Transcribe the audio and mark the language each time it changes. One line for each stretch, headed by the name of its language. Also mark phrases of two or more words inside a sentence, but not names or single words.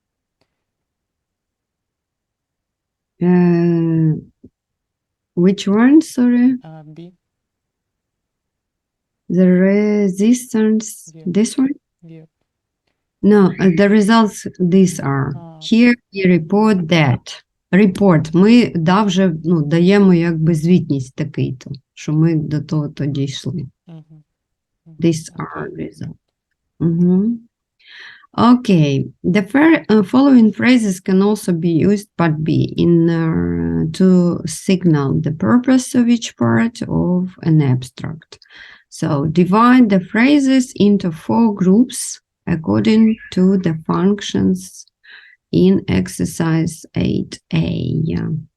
English: Which one, sorry? B. The resistance, Yeah. this one? Yeah. No, the results, these are. Here we report that. Report.
Ukrainian: Ми вже даємо якби звітність такий-то, що ми до того-то дійшли.
English: These are results. Okay, the following phrases can also be used but be in to signal the purpose of each part of an abstract. So divide the phrases into 4 groups according to the functions in exercise 8a.